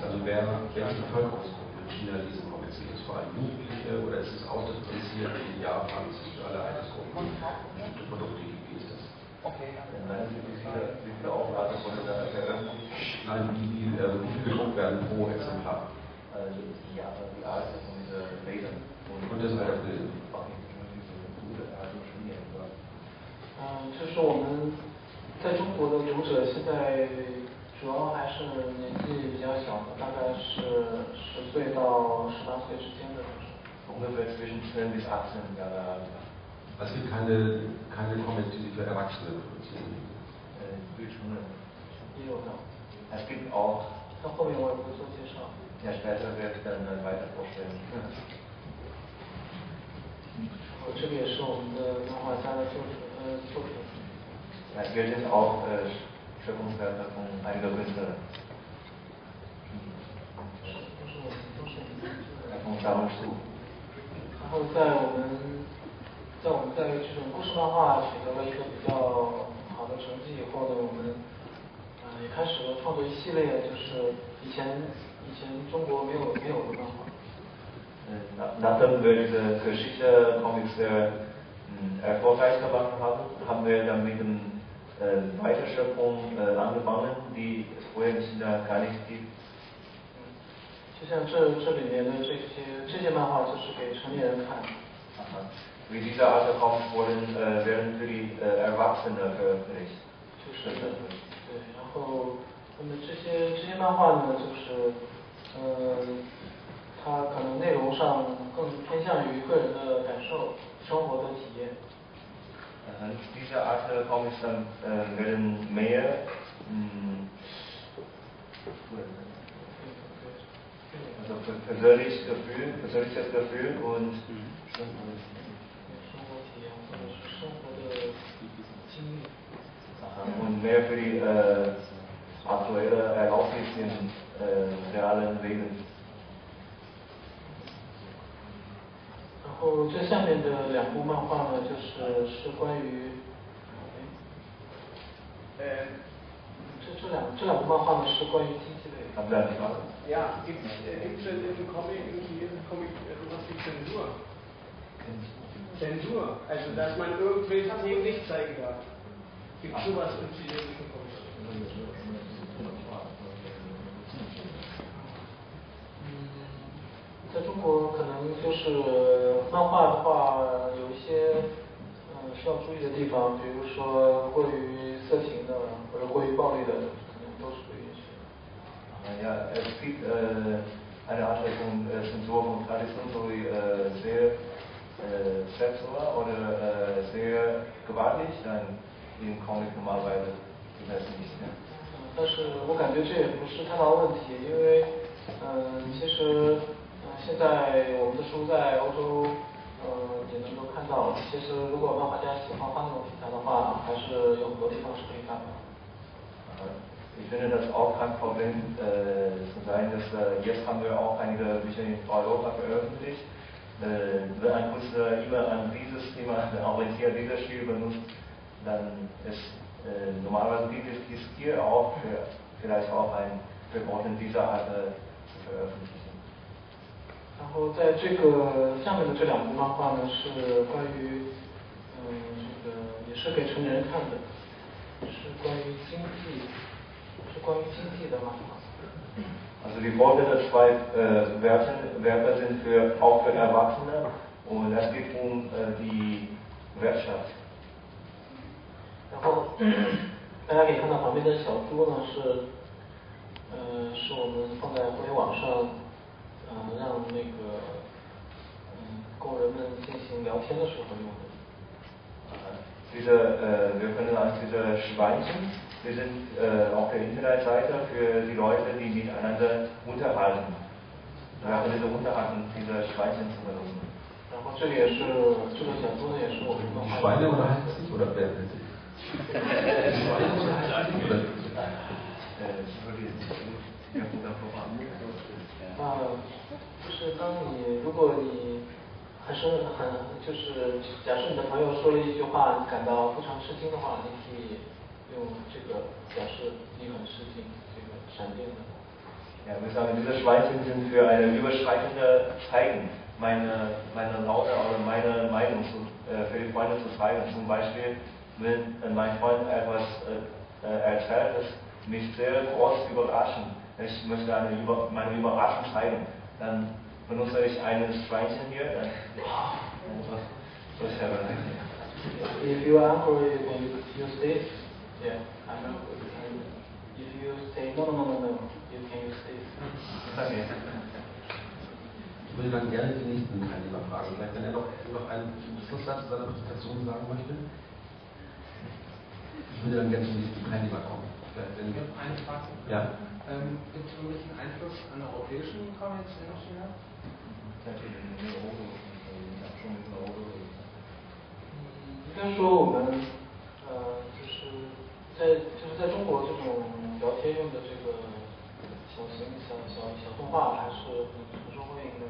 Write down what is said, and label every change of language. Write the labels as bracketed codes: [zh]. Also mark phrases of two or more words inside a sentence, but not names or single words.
[de] Also welche Bevölkerungsgruppe in China lesen Comics? Sind das vor allem Jugendliche oder ist es ausdifferenziert wie in Japan? Es gibt alle Altersgruppen, bestimmte Produkte, wie ist das? Nein, wie viele Auflagen wurde da veröffentlicht? Nein, wie viel gedruckt werden pro Exemplar? Also die Art von dieser Leser. Und das Alter bilden. [zh] 就是我们在中国的读者现在主要还是年纪比较小的，大概是10岁到18岁之间的。 [de] Ungefähr zwischen 12 bis 18 Jahre alt. Es gibt keine Comics, die Sie für Erwachsene produzieren. Es gibt auch. [zh] 那后面我也会做介绍。 [de] Ja, später werde ich dann weiter vorstellen. [zh] 这个也是我们的漫画家的作品。 [de] Ja, wir sind auch Schöpfungswerke von einiger Künstler. Von Sammlungsbuch. [zh] 然后在我们在这种故事漫画取得了一个比较好的成绩以后呢，我们也开始了创作一系列就是以前中国没有的漫画。 [de] Nachdem wir diese Geschichte-Comics sehr erfolgreich gemacht haben, haben wir dann mit der Weiterschöpfung angefangen, die es vorher in China gar nicht gibt. [zh] 就像这里面的这些漫画就是给成年人看的。 [de] Wie diese Art der Comics werden für die Erwachsene veröffentlicht. [zh] 就是对，然后那么这些漫画呢，就是它可能内容上更偏向于个人的感受、生活的体验。 [de] Diese Art der Comics dann werden mehr also persönliches Gefühl und und mehr für die aktuelle Erlaubnis im realen Leben. [zh] 然后这下面的两部漫画呢，是关于，这两部漫画呢是关于经济类的。 [de] Ja, gibt es denn im chinesischen Comic sowas wie Zensur? Zensur, also dass man irgendwelche Themen nicht zeigen darf. Gibt es sowas im chinesischen Comic? [zh] 在中国可能就是漫画的话，有一些需要注意的地方，比如说过于色情的或者过于暴力的，可能都是不允许的。 [de] Ja, es gibt eine Art von Zensur von Tradition, so wie sehr sexuell oder sehr gewaltig, dann im Comic normalerweise gibt es nicht. [zh] 但是我感觉这也不是太大问题，因为其实现在我们的书在欧洲也能够看到。其实如果漫画家喜欢画那种题材的话，还是有很多地方是可以看的。 [de] Ich finde das auch kein Problem zu sein, dass jetzt haben wir auch einige Bücher in Europa veröffentlicht. Wenn ein Künstler immer an dieses Thema orientiert, dieses Stil benutzt, dann ist normalerweise gibt es hier auch vielleicht auch ein Verbot in dieser Art zu veröffentlichen. [zh] 然后在这个下面的这两部漫画呢，是关于这个也是给成年人看的，是关于经济的漫画。 [de] Also die Worte der zwei Werke sind auch für Erwachsene und es geht um die Wirtschaft. [zh] 然后大家可以看到旁边的小猪呢是我们放在互联网上，让那个工人们进行聊天的时候用的。 [de] Wir können sagen, diese Schweinchen, die sind auf der Internetseite für die Leute, die miteinander unterhalten. Ja, diese Unterhalten, diese Schweinchen zu benutzen. [zh] 然后这里也是这个小猪呢，也是我们的 [de] Schweine unterhalten sich oder Pferde? Schweine unterhalten sich oder? [zh] 就是如果你还是就是假设你的朋友说了一句话，你感到非常吃惊的话，你可以用这个表示你很吃惊，这个闪电的。 [de] Ja, wir sagen, diese Schweinchen sind für eine überschreitende Zeigen, meine Laune oder meine Meinung für die Freunde zu zeigen. Zum Beispiel, wenn mein Freund etwas erzählt, das mich sehr groß überraschen. Ich möchte meine Überraschung zeigen. Dann benutze ich ein Schweinchen hier. Dann, [en] If you are angry, you can use this. Yeah, I'm angry. If you say no, you can use this. Okay. [de] Ich würde dann gerne den nächsten Teilnehmer fragen, vielleicht wenn er noch einen Schlusssatz zu seiner Präsentation sagen möchte. Ich würde dann gerne zum nächsten Teilnehmer kommen. Ich habe eine Frage. Ja. Gibt es irgendwelchen Einfluss an der europäischen Comics in China? [zh] 应该说我们在中国这种聊天用的这个小动画还是很受欢迎的。